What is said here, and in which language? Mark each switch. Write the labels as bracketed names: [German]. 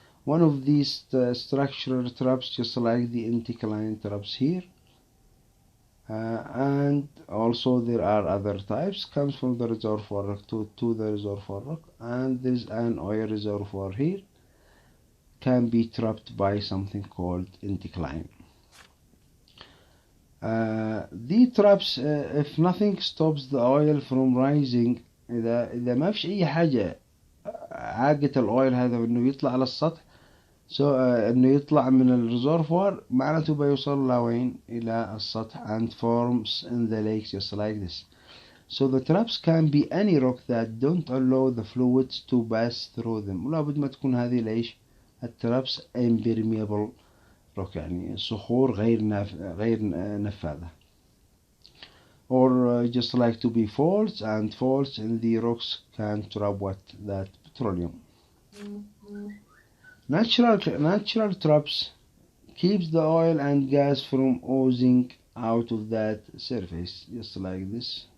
[English] One of these structural traps, just like the anticline traps here, and also there are other types, comes from the reservoir rock to the reservoir rock, and there is an oil reservoir here, can be trapped by something called anticline. The traps, if nothing stops the oil from rising, [Arabic] إذا ما فيش أي حاجة عاقت الأويل هذا إنه يطلع على السطح، إنه يطلع من الريزرفوار، معناته بيوصل لوين إلى السطح [English] and forms in the lakes just like this. So the traps can be any rock that don't allow the fluids to pass through them. [Arabic] ولا بد ما تكون هذه ليش الترابس [English] impermeable rock، [Arabic] يعني صخور غير نفاذة. [English] or just like to be faults, and faults in the rocks can trap what? That petroleum. Natural traps keeps the oil and gas from oozing out of that surface, just like this.